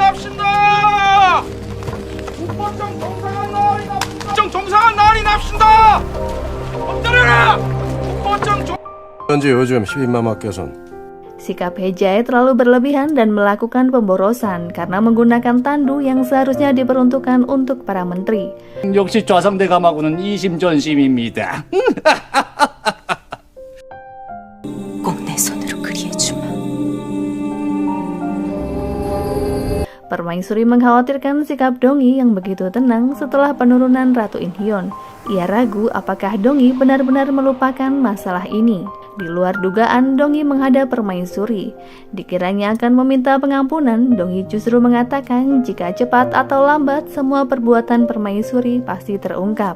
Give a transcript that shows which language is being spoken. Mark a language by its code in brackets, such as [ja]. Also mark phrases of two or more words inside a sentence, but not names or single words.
[id] Sikap Hejae terlalu berlebihan dan melakukan pemborosan karena menggunakan tandu yang seharusnya diperuntukkan untuk para menteri. [ko] 역시 좌상대감하고는 이심전심입니다. 꼭 내 손으로 그리해주마. [id] Permaisuri mengkhawatirkan sikap Dongyi yang begitu tenang setelah penurunan Ratu Inhyun. Ia ragu apakah Dongyi benar-benar melupakan masalah ini. Di luar dugaan, Dongyi menghadap Permaisuri. Dikiranya akan meminta pengampunan, Dongyi justru mengatakan jika cepat atau lambat semua perbuatan Permaisuri pasti terungkap.